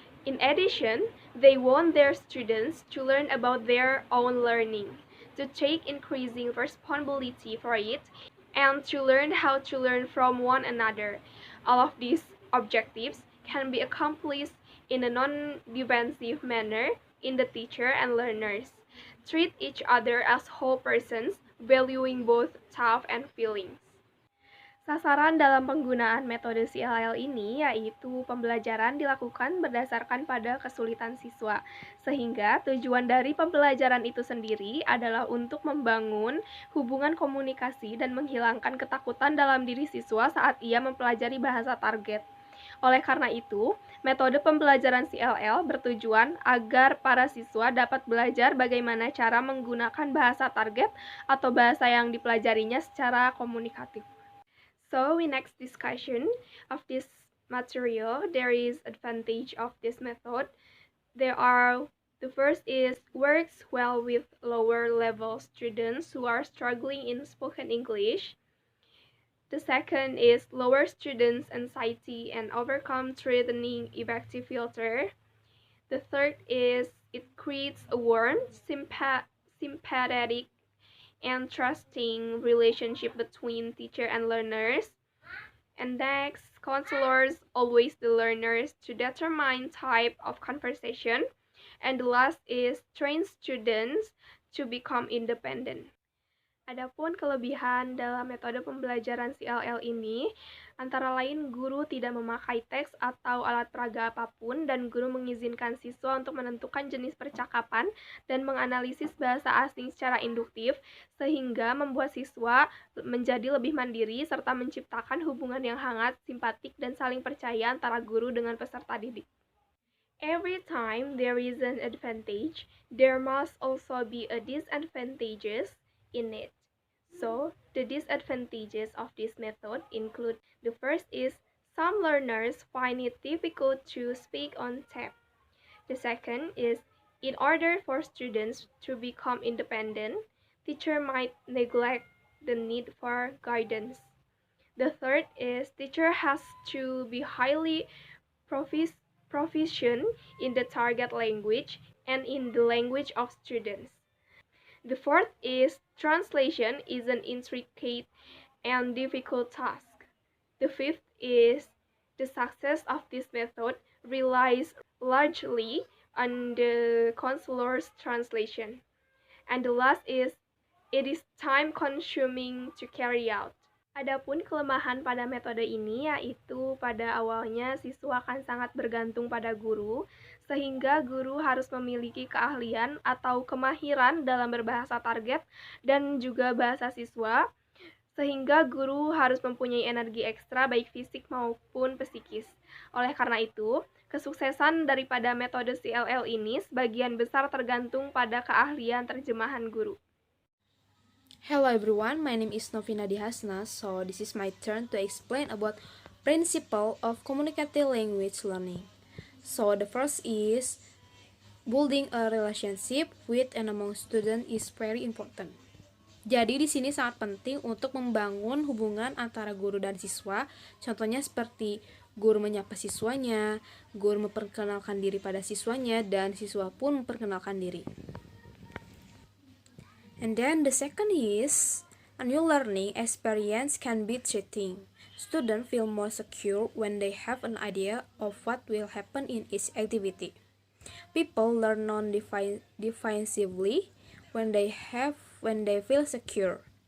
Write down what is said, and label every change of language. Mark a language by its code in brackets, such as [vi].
[en] In addition, they want their students to learn about their own learning, to take increasing responsibility for it, and to learn how to learn from one another. All of these objectives can be accomplished in a non-defensive manner in the teacher and learners. Treat each other as whole persons, valuing both thought and feelings. [id] Sasaran dalam penggunaan metode CLL ini yaitu pembelajaran dilakukan berdasarkan pada kesulitan siswa, sehingga tujuan dari pembelajaran itu sendiri adalah untuk membangun hubungan komunikasi dan menghilangkan ketakutan dalam diri siswa saat ia mempelajari bahasa target. Oleh karena itu, metode pembelajaran CLL bertujuan agar para siswa dapat belajar bagaimana cara menggunakan bahasa target atau bahasa yang dipelajarinya secara komunikatif. [en] So, in next discussion of this material, there is advantage of this method. The first is works well with lower level students who are struggling in spoken English. The second is lower students' anxiety and overcome threatening effective filter. The third is it creates a warm, sympathetic, and trusting relationship between teacher and learners. And next, counselors always the learners to determine type of conversation. And the last is train students to become independent. [id] Adapun kelebihan dalam metode pembelajaran CLL ini, antara lain guru tidak memakai teks atau alat peraga apapun dan guru mengizinkan siswa untuk menentukan jenis percakapan dan menganalisis bahasa asing secara induktif sehingga membuat siswa menjadi lebih mandiri serta menciptakan hubungan yang hangat, simpatik, dan saling percaya antara guru dengan peserta didik. [en] Every time there is an advantage, there must also be a disadvantages in it. So, the disadvantages of this method include the first is some learners find it difficult to speak on tape. The second is in order for students to become independent, teacher might neglect the need for guidance. The third is teacher has to be highly proficient in the target language and in the language of students. The fourth is translation is an intricate and difficult task. The fifth is the success of this method relies largely on the counselor's translation. And the last is it is time consuming to carry out. [id] Adapun kelemahan pada metode ini yaitu pada awalnya siswa akan sangat bergantung pada guru, sehingga guru harus memiliki keahlian atau kemahiran dalam berbahasa target dan juga bahasa siswa, sehingga guru harus mempunyai energi ekstra baik fisik maupun psikis. Oleh karena itu, kesuksesan daripada metode CLL ini sebagian besar tergantung pada keahlian terjemahan guru. [en] Hello everyone, my name is Novi Nadia Hasna. So this is my turn to explain about principle of communicative language learning. So the first is building a relationship with and among student is very important. [id] Jadi di sini sangat penting untuk membangun hubungan antara guru dan siswa. Contohnya seperti guru menyapa siswanya, guru memperkenalkan diri pada siswanya, dan siswa pun memperkenalkan diri. [en] And then the second is a new learning experience can be thrilling. Students feel more secure when they have an idea of what will happen in each activity. People learn non-defensively when they feel secure.